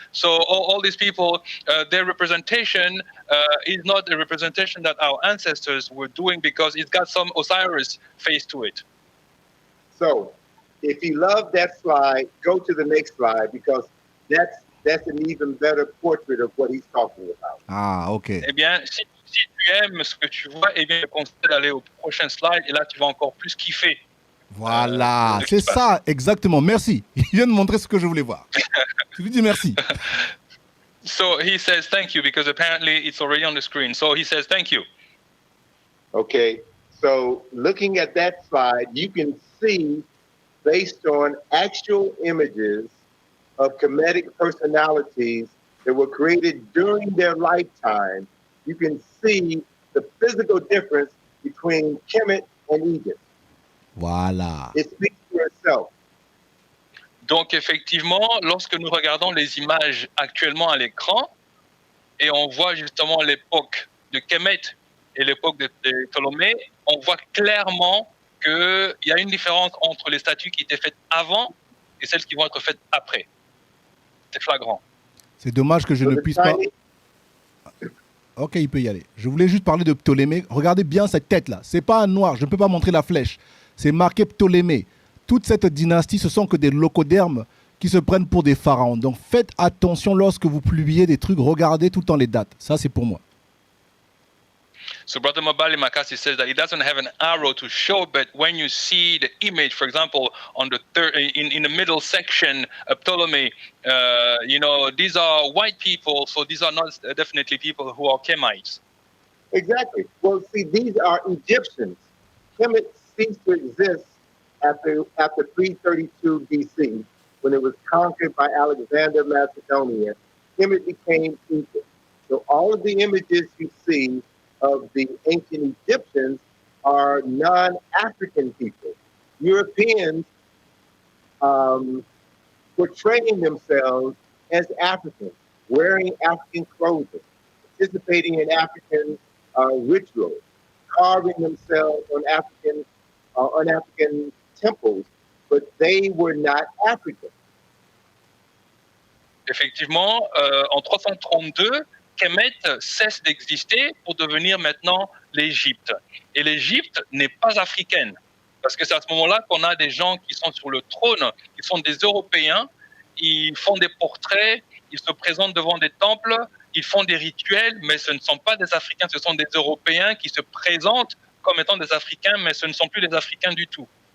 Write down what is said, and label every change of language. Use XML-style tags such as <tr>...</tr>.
<en>So all these people, their representation is not the representation that our ancestors were doing because it's got some Osiris face to it. So, if you love that slide, go to the next slide because that's an even better portrait of what he's talking about. Ah, ok.</en> <fr>Eh bien, si tu aimes ce que tu vois, eh bien, je conseille d'aller au prochain slide et là, tu vas encore plus kiffer. Voilà, c'est ça, exactement. Merci. Il vient de montrer ce que je voulais voir. Je lui dis merci.</fr> <en>So he says thank you because apparently it's already on the screen. So he says thank you. Okay, so looking at that slide, you can see based on actual images of Kemetic personalities that were created during their lifetime, you can see the physical difference between Kemet and Egypt.</en> <fr>Voilà.</fr> <en>It speaks for itself.</en> <fr>Donc effectivement, lorsque nous regardons les images actuellement à l'écran et on voit justement l'époque de Kemet et l'époque de Ptolémée, on voit clairement qu'il y a une différence entre les statues qui étaient faites avant et celles qui vont être faites après. C'est flagrant. C'est dommage que je ne puisse pas... Ok, il peut y aller. Je voulais juste parler de Ptolémée. Regardez bien cette tête-là. C'est pas un noir. Je ne peux pas montrer la flèche. C'est marqué Ptolémée. Toute cette dynastie, ce sont que des locodermes qui se prennent pour des pharaons. Donc faites attention lorsque vous publiez des trucs. Regardez tout le temps les dates. Ça, c'est pour moi.</fr> <en>So Brother Mabali Makasi says that it doesn't have an arrow to show, but when you see the image, for example, on the in the middle section, Ptolemy, you know, these are white people, so these are not definitely people who are Kemites. Exactly. Well, see, these are Egyptians. Kemet ceased to exist after 332 BC, when it was conquered by Alexander Macedonian. Kemet became Egypt. So all of the images you see of the ancient Egyptians are non-African people. Europeans portraying themselves as Africans, wearing African clothing, participating in African rituals, carving themselves on African temples, but they were not African.</en> <fr>Effectivement, en 332, Kemet cesse d'exister pour devenir maintenant l'Égypte. Et l'Égypte n'est pas africaine. Parce que c'est à ce moment-là qu'on a des gens qui sont sur le trône, qui sont des Européens, ils font des portraits, ils se présentent devant des temples, ils font des rituels, mais ce ne sont pas des Africains, ce sont des Européens qui se présentent comme étant des Africains, mais ce ne sont plus des Africains du tout.</fr>